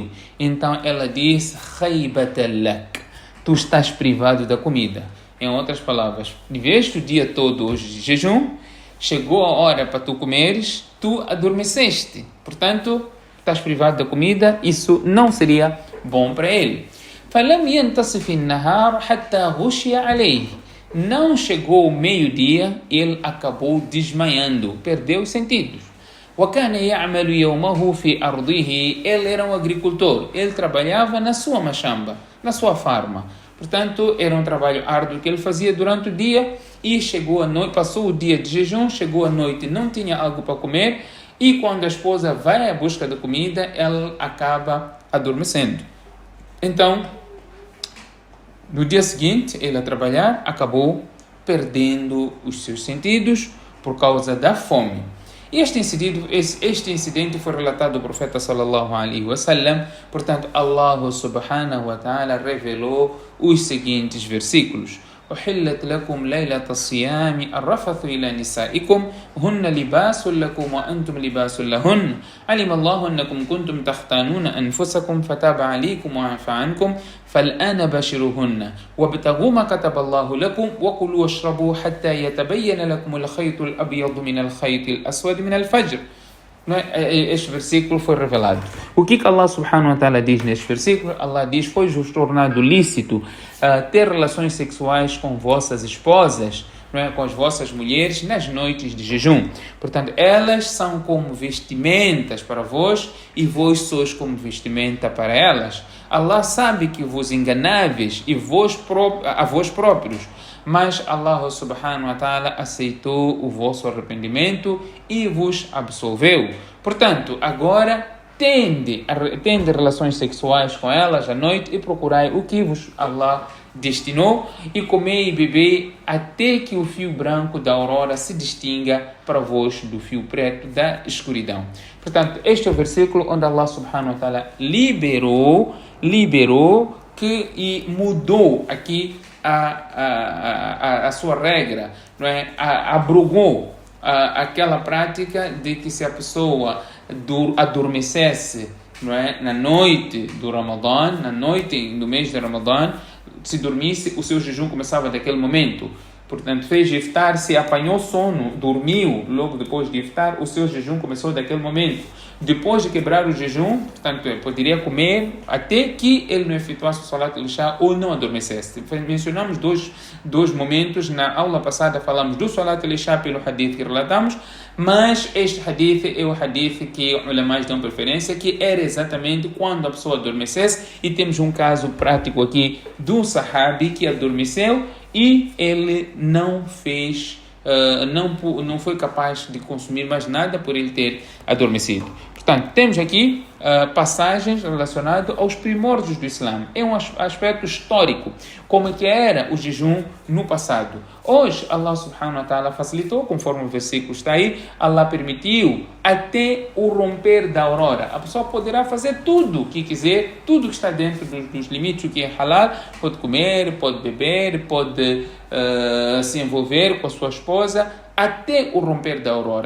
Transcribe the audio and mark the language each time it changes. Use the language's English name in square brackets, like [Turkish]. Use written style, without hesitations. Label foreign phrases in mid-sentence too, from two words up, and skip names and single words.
[Portuguese] Então ela disse: [Arabic] خيبة لك, [Portuguese] tu estás privado da comida. Em outras palavras, viveste o dia todo hoje de jejum, chegou a hora para tu comeres, tu adormeceste. Portanto, estás privado da comida, isso não seria bom para ele. [Arabic] فَلَمْ يَنْتَصِفِ النَّهَارُ حَتَّى غُشِيَ عَلَيْهِ. [Portuguese] Não chegou o meio-dia, ele acabou desmaiando, perdeu os sentidos. [Arabic] وَكَانَ يَعْمَلُ يَوْمَهُ فِي أَرْضِهِ. [Portuguese] Ele era um agricultor, ele trabalhava na sua machamba, na sua farma. Portanto, era um trabalho árduo que ele fazia durante o dia e chegou à noite, passou o dia de jejum, chegou à noite, não tinha algo para comer e quando a esposa vai à busca da comida, ela acaba adormecendo. Então, no dia seguinte, ele a trabalhar, acabou perdendo os seus sentidos por causa da fome. E este incidente foi relatado do profeta [Arabic] صلى الله عليه وسلم. [Portuguese] Portanto, Allah [Arabic] سبحانه وتعالى [Portuguese] revelou os seguintes versículos: [Arabic] أحلت لكم ليلة الصيام الرفث إلى نسائكم هن لباس لكم وأنتم لباس لهن علم الله أنكم كنتم تختانون أنفسكم فتاب عليكم وعفى عنكم فالآن باشروهن وابتغوا ما كتب الله لكم وكلوا واشربوا حتى يتبين لكم الخيط الأبيض من الخيط الأسود من الفجر. [Portuguese] Este versículo foi revelado. O que Allah [Arabic] سبحانه وتعالى [Portuguese] diz neste versículo? Allah diz: foi-vos tornado lícito ter relações sexuais com vossas esposas não é, com as vossas mulheres nas noites de jejum. Portanto, elas são como vestimentas para vós e vós sois como vestimenta para elas. Allah sabe que vos enganáveis e a vós próprios, mas Allah [Arabic] سبحانه وتعالى [Portuguese] aceitou o vosso arrependimento e vos absolveu. Portanto, agora tende relações sexuais com elas à noite e procurai o que vos Allah destinou e comei e bebei até que o fio branco da aurora se distinga para vós do fio preto da escuridão. Portanto, este é o versículo onde Allah [Arabic] سبحانه وتعالى [Portuguese] liberou e mudou aqui a sua regra, não é? Abrogou aquela prática de que se a pessoa adormecesse, não é, na noite do Ramadã, na noite do mês de Ramadã, se dormisse, o seu jejum começava daquele momento. Portanto, fez iftar, se apanhou sono, dormiu logo depois de iftar, o seu jejum começou daquele momento. Depois de quebrar o jejum, portanto, poderia comer até que ele não efetuasse o [Arabic] صلاة العشاء [Portuguese] ou não adormecesse. Mencionamos dois momentos. Na aula passada falamos do [Arabic] صلاة العشاء [Portuguese] pelo hadith que relatamos, mas este hadith é o hadith que os ulamás dão preferência, que era exatamente quando a pessoa adormecesse, e temos um caso prático aqui do sahabi que adormeceu e ele não fez, não foi capaz de consumir mais nada por ele ter adormecido. Portanto, temos aqui passagens relacionadas aos primórdios do Islã. É um aspecto histórico, como que era o jejum no passado. Hoje, Allah [Arabic] سبحانه وتعالى [Portuguese] facilitou, conforme o versículo está aí, Allah permitiu até o romper da aurora. A pessoa poderá fazer tudo o que quiser, tudo que está dentro dos limites, o que é halal, pode comer, pode beber, pode se envolver com a sua esposa, até o romper da aurora.